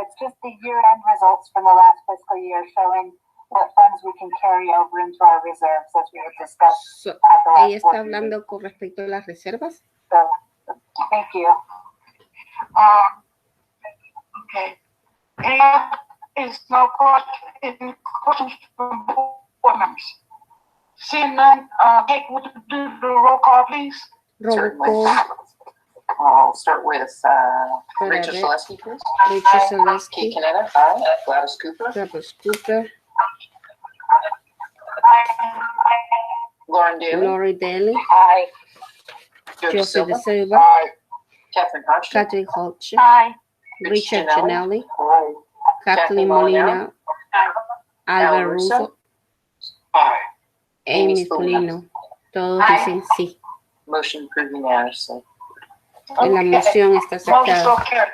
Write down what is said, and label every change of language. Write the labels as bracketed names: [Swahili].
[English] It's just the year-end results from the last fiscal year showing what funds we can carry over into our reserves as we had discussed at the last [Spanish] ¿Ella está hablando con respecto a las reservas? [English] So, thank you. Okay. And is no questions from board members? Seeing none, Kate, would you do the roll call, please? Roll call. I'll start with Rachel Selesky, please. Rachel Selesky. Kate Canetta, aye. Gladys Cooper. Gladys Cooper. Lauren Daly. Lauren Daly. Aye. Joseph De Silva. Aye. Catherine Hodgson. Catherine Hodgson. Aye. Richard Janelli. Aye. Kathleen Molina. Albert Russo. Aye. [Spanish] Amy Spolino. Todos dicen sí. [English] Motion approved unanimously. [Spanish] La moción está aceptada.